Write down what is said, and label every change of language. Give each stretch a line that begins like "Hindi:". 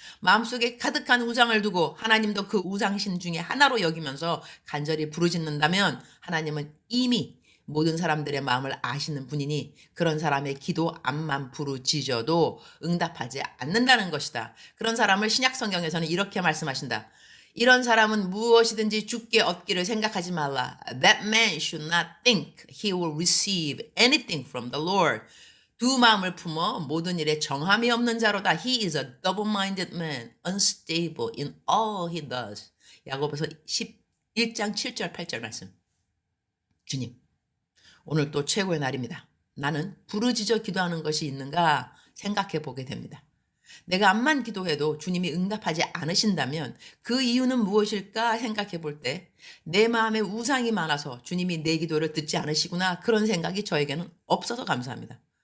Korean: 마음속에 가득한 우상을 두고 하나님도 그 우상신 중에 하나로 여기면서 간절히 부르짖는다면 하나님은 이미 모든 사람들의 마음을 아시는 분이니 그런 사람의 기도 암만 부르짖어도 응답하지 않는다는 것이다. 그런 사람을 신약성경에서는 이렇게 말씀하신다. 이런 사람은 무엇이든지 주께 얻기를 생각하지 말라.
English: That man should not think he will receive anything from the Lord.
Korean: 두 마음을 품어 모든 일에 정함이 없는 자로다.
English: He is a double-minded man, unstable in all he does.
Korean: 야고보서 11장 7절 8절 말씀. 주님. 오늘 또 최고의 날입니다. 나는 부르짖어 기도하는 것이 있는가 생각해 보게 됩니다. 내가 암만 기도해도 주님이 응답하지 않으신다면 그 이유는 무엇일까 생각해 볼 때 내 마음에 우상이 많아서 주님이 내 기도를 듣지 않으시구나 그런 생각이 저에게는 없어서 감사합니다.